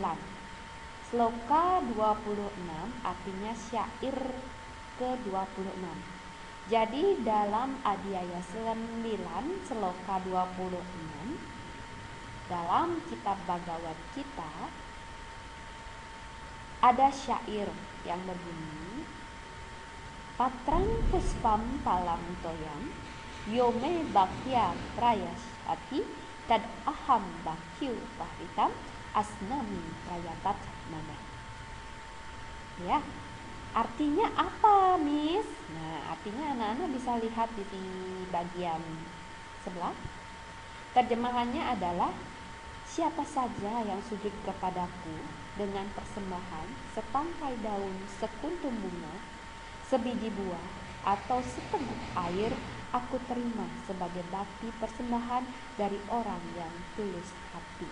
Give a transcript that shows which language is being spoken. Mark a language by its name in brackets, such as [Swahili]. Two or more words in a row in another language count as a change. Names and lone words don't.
[Indonesian] Sloka 26 artinya syair ke-26. Jadi dalam adhyaya 9 sloka 26 dalam kitab Bhagavad Gita ada syair yang berbunyi, [Sanskrit] Patrang puspam palam toyam yome bhaktya prayasyati tad aham bhakyu pahritam asnami prayatat nama. [Indonesian] Ya, artinya apa, Miss? Nah, artinya anak-anak bisa lihat di bagian sebelah. Terjemahannya adalah, siapa saja yang sujud kepadaku dengan persembahan setangkai daun, sekuntum bunga, sebiji buah, atau seteguk air, aku terima sebagai bakti persembahan dari orang yang tulus hati.